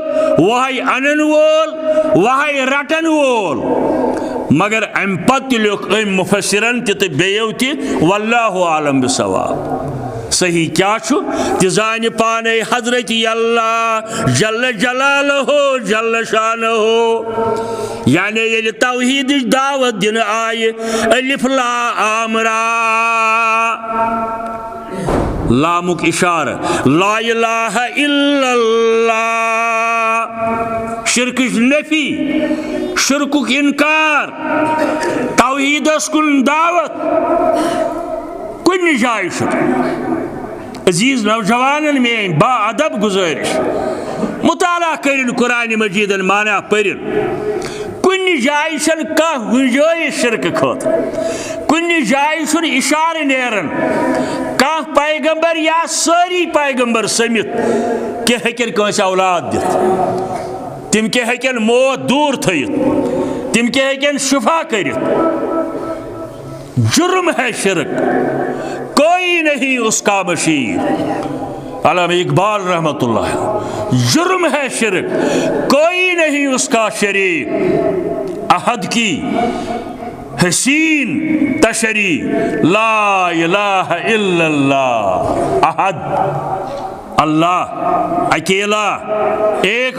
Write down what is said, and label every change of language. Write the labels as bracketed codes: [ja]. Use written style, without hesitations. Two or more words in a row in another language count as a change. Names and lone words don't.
[ks] وہے انن وول وہے رٹن وول مگر ام پتہ لیوٚکھ أمۍ مفسرن تہِ بیٚیو تہِ [ar] واللہ عالم بِصواب [ks] صحیح کیا چھُ تہِ زانہِ پانے حضرت اللہ [ar] جل جلالہ جل شانہ [ks] یعنی ییٚلہِ توحیدٕچ دعوت دِنہٕ آیہِ الف لام را لامُک اشارہ [ar] لا الہ الا اللہ [ks] شرکٕچ نفی شرکُک انکار توحیدس کُن دعوت کُنہِ جایہِ چھُنہٕ عزیز نوجوانن میٲنۍ با ادب گزٲرش مطالعہ کرن قرآن مجیدن معنی پرن کُنہِ جایہِ چھنہٕ کانٛہہ گُنجٲیش شرکہٕ خٲطرٕ کُنہِ جایہِ چھُنہٕ اشارٕ نیران کانٛہہ پیغمبر یا سٲری پیغمبر سٔمِتھ کیٛاہ ہیٚکن کٲنٛسہِ اولاد دِتھ تِم کیٛاہ ہیٚکن موت دوٗر تھٲیِتھ تِم کیٛاہ ہیٚکن شفا کٔرِتھ [ur] جرم ہے شرک کوئی نہیں اس کا مشیر علامہ اقبال [ar] رحمۃ اللہ [ur] جرم ہے شرک کوئی نہیں اس کا شریک احد کی حسین تشریح [ar] لا الہ الا اللہ [ur] احد اللہ اکیلا ایک